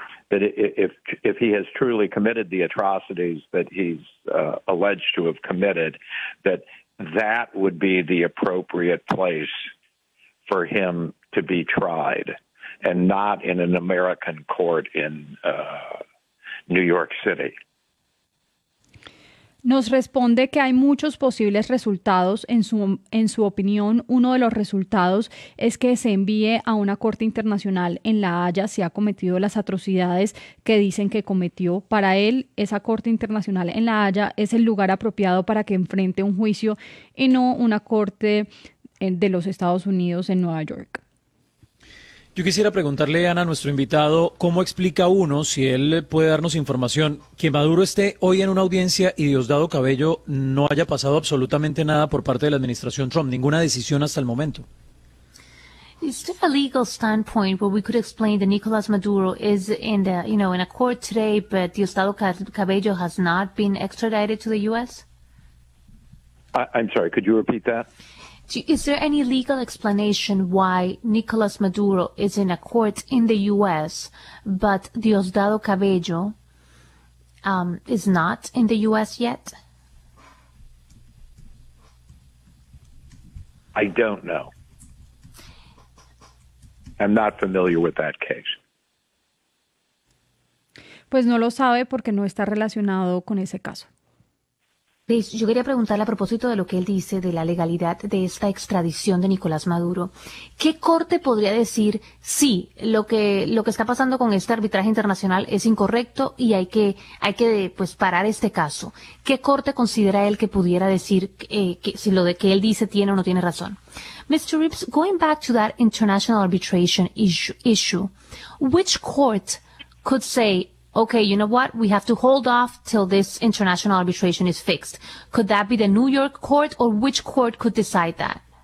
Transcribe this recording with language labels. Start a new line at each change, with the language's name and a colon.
English: That if he has truly committed the atrocities that he's alleged to have committed, that would be the appropriate place for him to be tried, and not in an American court in New York City.
Spanish: Nos responde que hay muchos posibles resultados. En su opinión, uno de los resultados es que se envíe a una corte internacional en La Haya si ha cometido las atrocidades que dicen que cometió. Para él, esa corte internacional en La Haya es el lugar apropiado para que enfrente un juicio y no una corte de los Estados Unidos en Nueva York. Yo quisiera preguntarle, Ana, a nuestro invitado, ¿cómo explica uno, si él puede darnos información, que Maduro esté hoy en una audiencia y Diosdado Cabello no haya pasado absolutamente nada por parte de la administración Trump, ninguna decisión hasta el momento?
English: Is there a legal standpoint where we could explain that Nicolas Maduro is in the, you know, in a court today, but Diosdado Cabello has not been extradited to the U.S.? I'm sorry, could you repeat that? Is there any legal explanation why Nicolas Maduro is in a court in the U.S., but Diosdado Cabello is not in the U.S. yet? I don't know. I'm not familiar with that case.
Spanish: Pues no lo sabe porque no está relacionado con ese caso. Yo quería preguntarle a propósito de lo que él dice de la legalidad de esta extradición de Nicolás Maduro. ¿Qué corte podría decir, sí, lo que está pasando con este arbitraje internacional es incorrecto y hay que pues, parar este caso? ¿Qué corte considera él que pudiera decir que si lo de que él dice tiene o no tiene razón?
English: Mr. Ripps, going back to that international arbitration issue, which court could say, okay, you know what? We have to hold off till this international arbitration is fixed. Could that be the New York court, or which court could decide that?